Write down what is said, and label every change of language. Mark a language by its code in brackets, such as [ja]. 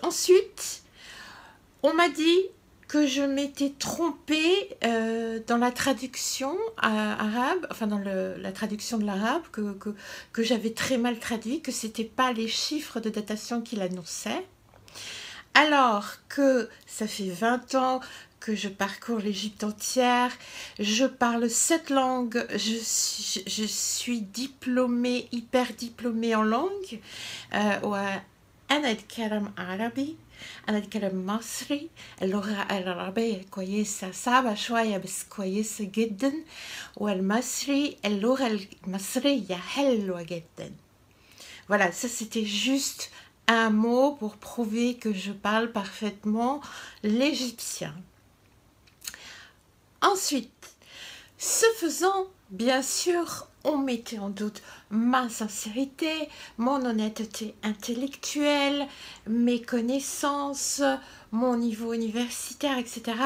[fr] Ensuite, on m'a dit que je m'étais trompée dans la traduction arabe, enfin dans la traduction de l'arabe, que j'avais très mal traduit, que ce n'était pas les chiffres de datation qu'il annonçait. Alors que ça fait 20 ans que je parcours l'Égypte entière, je parle 7 langues, je suis diplômée, hyper diplômée en langue. [ar] وأنا أتكلم عربي، أنا أتكلم مصري. اللغة العربية كويسة، صعبة شوية بس كويسة جدا. والمصري، اللغة المصرية حلوة جدا. [fr] Voilà, ça c'était juste un mot pour prouver que je parle parfaitement l'égyptien. Ensuite, ce faisant, bien sûr, on mettait en doute ma sincérité, mon honnêteté intellectuelle, mes connaissances, mon niveau universitaire, etc.